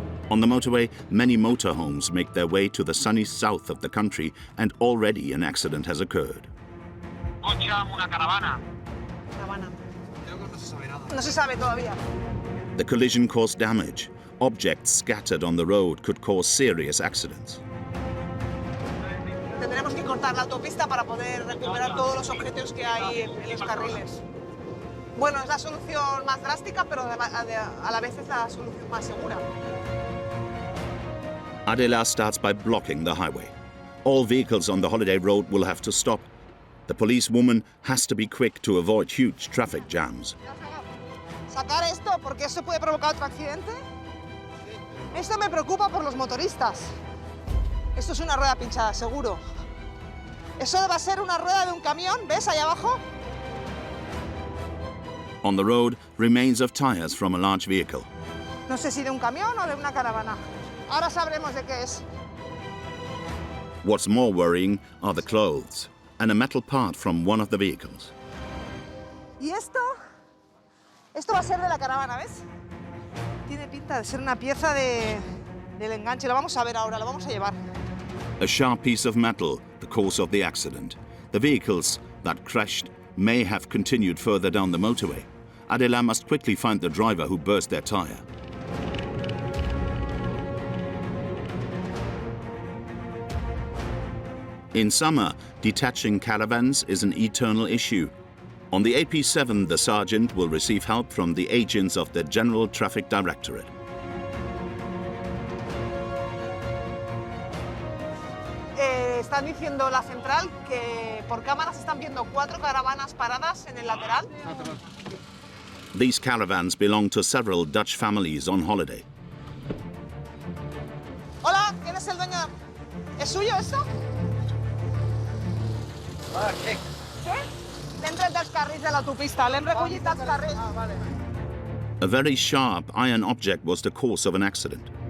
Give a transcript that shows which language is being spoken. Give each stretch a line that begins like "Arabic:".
English: On the motorway, many motorhomes make their way to the sunny south of the country, and already an accident has occurred.
Catalan: coche amb una caravana.
Spanish: Caravana. Creo que no se sabe nada. No se sabe todavía.
English: The collision caused damage. Objects scattered on the road could cause serious accidents.
Spanish: Tendremos que cortar la autopista para poder recuperar todos los objetos que hay en los carriles. Bueno, es la solución más drástica, pero a la vez es la solución más segura.
English: Adela starts by blocking the highway. All vehicles on the holiday road will have to stop. The policewoman has to be quick to avoid huge traffic jams.
Spanish: Sacar esto porque eso puede provocar otro accidente. Esto me preocupa por los motoristas. Esto es una rueda pinchada, seguro. Eso va a ser una rueda de un camión, ¿ves ahí abajo?
English: On the road, remains of tires from a large vehicle.
Spanish: No sé si de un camión o de una caravana. Ahora sabremos de qué es.
English: What's more worrying are the clothes and a metal part from one of the vehicles.
Spanish: ¿Y esto? Esto va a ser de la caravana, ¿ves? Tiene pinta de ser una pieza del enganche. Lo vamos a ver ahora, lo vamos a llevar.
English: A sharp piece of metal, the cause of the accident. The vehicles that crashed may have continued further down the motorway. Adela must quickly find the driver who burst their tire. In summer, detaching caravans is an eternal issue. On the AP7, the sergeant will receive help from the agents of the General Traffic Directorate.
Spanish: Están diciendo la central que por cámaras están viendo 4 caravanas paradas en el lateral.
English: These caravans belong to several Dutch families on holiday.
Spanish: Hola, ¿quién es el dueño? ¿Es suyo esto? ¿Qué? ¿Qué?
Catalan: L'hem tret dels carrils de l'autopista, l'hem recollit dels carrils.
Spanish: Ah, vale.
English: A very sharp iron object was the cause of an accident.